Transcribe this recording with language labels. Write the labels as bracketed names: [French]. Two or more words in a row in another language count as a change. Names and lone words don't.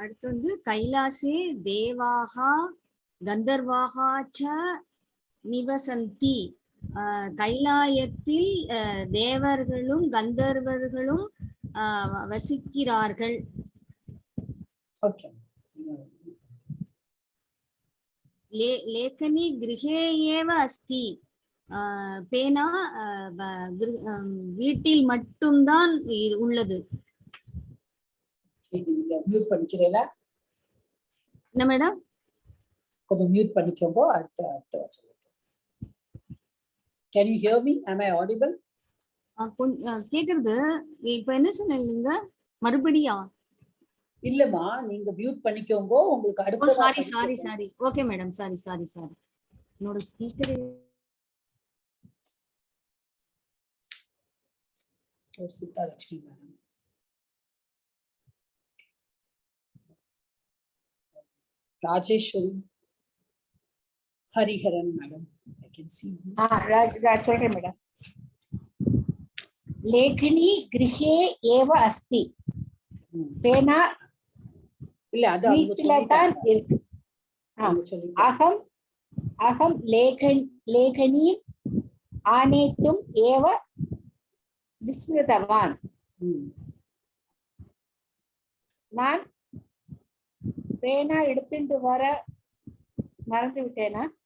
[Tamil] அடுத்து வந்து [Sanskrit] कैलासे देवाः गन्धर्वाः च निवसन्ति. [Tamil] கைலாயத்தில் தேவர்களும் கந்தர்வர்களும் வசிக்கிறார்கள். ஓகே. [Sanskrit] लेखनी गृहे एव अस्ति. [Tamil] பேனா வீட்டில் மட்டும்தான் உள்ளது. மியூட் பண்ணிக்கிறீங்களா? என்ன மேடம்? கொஞ்சம் மியூட் பண்ணிக்கோங்க. அடுத்த [English] Can you hear me? Am I audible? [Tamil] கேக்குறது. இப்ப என்ன சொன்னீங்க மறுபடியா? இல்லம்மா, நீங்க மியூட் பண்ணிக்கோங்க. உங்களுக்கு அடுத்த சாரி ஓகே மேடம். சாரி என்னோட ஸ்பீக்கர் சீதா லட்சுமி மேடம். ராஜேஸ்வரி ஹரிஹரன் மேடம். [English] I can see. [Tamil] சொல்றேன் மேடம். [Sanskrit] लेखनी गृहे एव अस्ति. [Tamil] பேனா இல்ல, அது வீட்டுல தான் இருக்கு. [Sanskrit] अहं लेखनीम् आनेतुम् एव विस्मृतवान्. [Tamil] நான் பேனா எடுத்துட்டு வர மறந்து விட்டேனா?